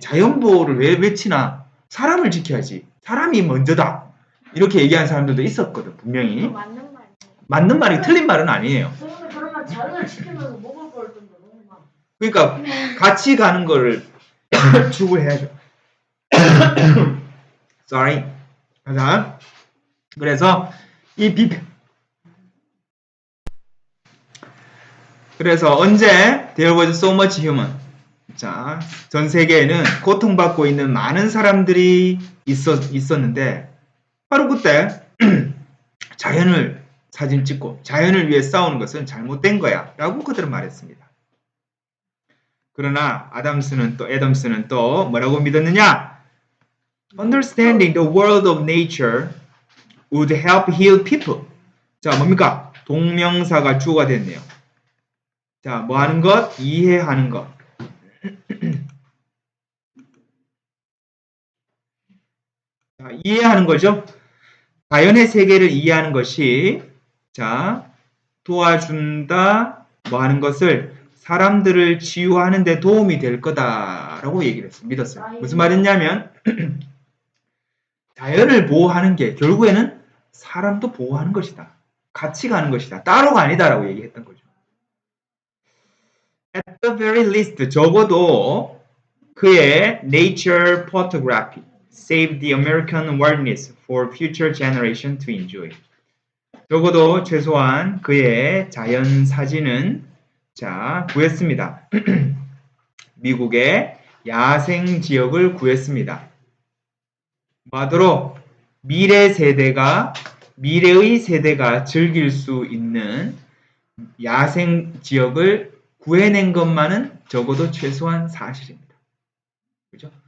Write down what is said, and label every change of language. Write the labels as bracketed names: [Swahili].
[Korean] 자연 보호를 왜 외치나? 사람을 지켜야지. 사람이 먼저다. 이렇게 얘기하는 사람들도 있었거든, 분명히. 맞는 말이 틀린 말은 아니에요. 그러면 자연을 지키면서 먹을 걸 좀 더 먹나? 그러니까 같이 가는 거를 추구해야죠. [English] Sorry. [Korean] 자, 그래서 그래서 언제 [English] there was so much human. [Korean] 자, 전 세계에는 고통받고 있는 많은 사람들이 있었는데 바로 그때 자연을 사진 찍고 자연을 위해 싸우는 것은 잘못된 거야 라고 그들은 말했습니다. 그러나 애덤스는 또 뭐라고 믿었느냐? [English] Understanding the world of nature would help heal people. [Korean] 자, 뭡니까? 동명사가 주어가 됐네요. 자, 뭐 하는 것? 이해하는 것. 자, 이해하는 거죠. 자연의 세계를 이해하는 것이 도와준다 뭐 하는 것을 사람들을 치유하는 데 도움이 될 거다라고 얘기를 했어요. 믿었어요. 무슨 말이냐면 자연을 보호하는 게 결국에는 사람도 보호하는 것이다. 같이 가는 것이다. 따로가 아니다라고 얘기했던 거죠. [English] At the very least, [Korean] 적어도 그의 [English] nature photography saved the American wilderness for future generation to enjoy. [Korean] 적어도 최소한 그의 자연 사진은 구했습니다. 미국의 야생 지역을 구했습니다. 뭐하도록 미래의 세대가 즐길 수 있는 야생 지역을 구해낸 것만은 적어도 최소한 사실입니다. 그죠?